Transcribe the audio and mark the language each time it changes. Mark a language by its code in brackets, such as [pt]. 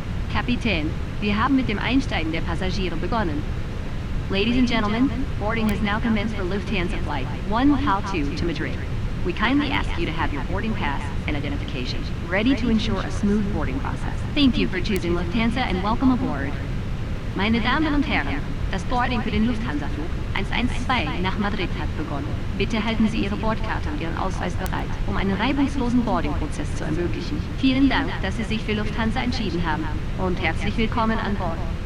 [de] Kapitän, wir haben mit dem Einsteigen der Passagiere begonnen. [en] Ladies and gentlemen, boarding has now commenced for Lufthansa Flight 152 to Madrid. We kindly ask you to have your boarding pass and identification ready to ensure a smooth boarding process. Thank you for choosing Lufthansa and welcome aboard. [de] Meine Damen und Herren, das Boarding für den Lufthansa-Flug 112 nach Madrid hat begonnen. Bitte halten Sie Ihre Bordkarte und Ihren Ausweis bereit, um einen reibungslosen Boarding-Prozess zu ermöglichen. Vielen Dank, dass Sie sich für Lufthansa entschieden haben und herzlich willkommen an Bord.